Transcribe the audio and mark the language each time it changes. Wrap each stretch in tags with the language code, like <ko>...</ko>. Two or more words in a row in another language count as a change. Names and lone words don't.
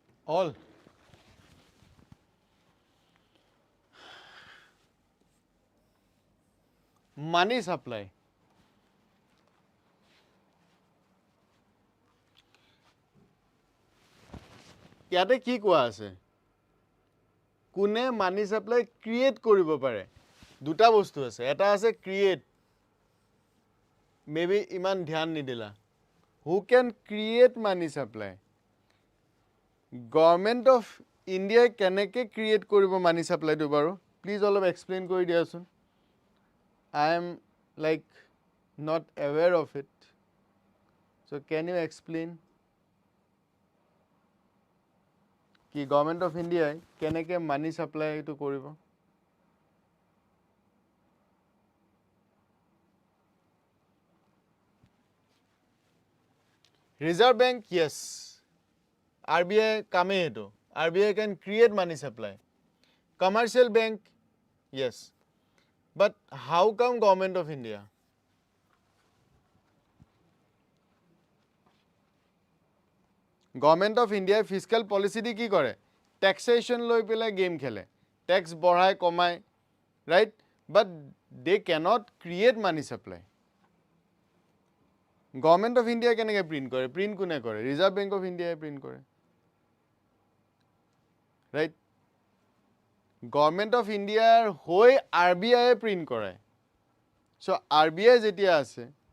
<en>All. Money supply.</en> <as>ইয়াতে কি কোৱা আছে কোনে</as> <en>money supply create</en> <as>কৰিব পাৰে দুটা বস্তু আছে এটা আছে ক্ৰিয়েট মেবি ইমান ধ্যান নিদিলা</as> <en>who can create money supply government of india</en> <as>কেনেকে ক্ৰিয়েট কৰিব মানি সাপ্লাইটো বাৰু প্লিজ অলপ এক্সপ্লেইন কৰি দিয়াচোন</as> <en>I am like not aware of it so can you explain কি Government of India কেনেকৈ money supply কৰিব Reserve Bank yes RBI</en> <as>কামে এইটো</as> <en>RBI can create money supply commercial bank yes but how come government of India Government of India fiscal policy</en> <as>দি কি কৰে টেক্সেশ্যন লৈ পেলাই গেম খেলে টেক্স বঢ়াই কমাই</as> <en>right but they cannot create money supply Government of India</en> <as>কেনেকৈ প্ৰিণ্ট কৰে প্ৰিণ্ট কোনে কৰে</as> <en>Reserve Bank of India print কৰে right Government of India হৈ RBI প্ৰিণ্ট কৰে চ' RBI</en> <as>যেতিয়া আছে</as>